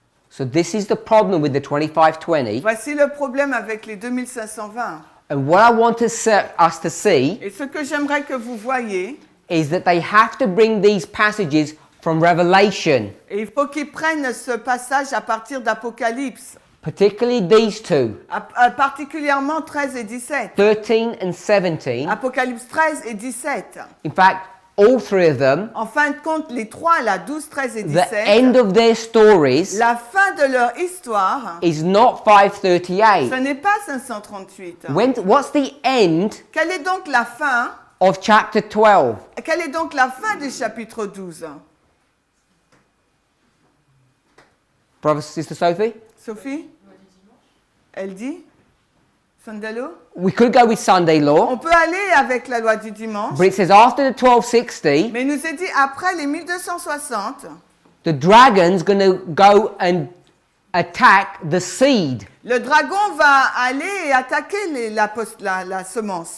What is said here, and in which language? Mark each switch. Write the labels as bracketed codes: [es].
[en] So this is the problem with the 2520. [fr] Voici le problème avec les 2520. [en] And what I want us to see [fr] Et ce que j'aimerais que vous voyiez, [en] is that they have to bring these passages from Revelation, [fr] et il faut qu'ils prennent ce passage à partir d'Apocalypse, [en] particularly these two, [fr] particulièrement 13 et 17. [en] 13 and 17. [fr] Apocalypse 13 et 17. [en] In fact, all three of them, [fr] En fin de compte, les trois, là, 12, 13 et [en] the 17, end of their stories [fr] la fin de leur histoire, [en] is not [fr] ce [en] 538. [fr] n'est pas 538. [en] What's the end [fr] Quelle est donc la fin? [en] of chapter 12? [fr] Quelle est donc la fin du chapitre 12? [en] Brother, Sister Sophie? [fr] Sophie? Elle dit? Sandalo? [en] We could go with Sunday law, [fr] On peut aller avec la loi du dimanche, [en] but it says after the 1260, [fr] mais il nous est dit après les 1260, [en] the dragon's going to go and attack the seed [fr] le dragon va aller et attaquer la semence,